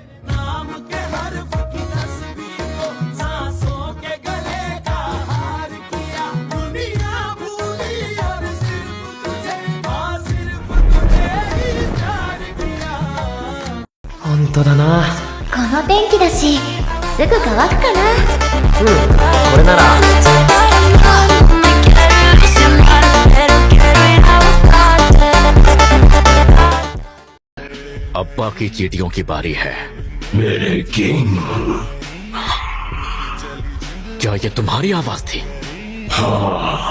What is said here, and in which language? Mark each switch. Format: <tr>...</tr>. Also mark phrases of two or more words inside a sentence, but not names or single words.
<ja>ना この天気だし、すぐ乾くかな。これなら</ja> <hi>अब्बा की चीटियों की बारी है। मेरे किंग। क्या ये तुम्हारी आवाज थी?</hi>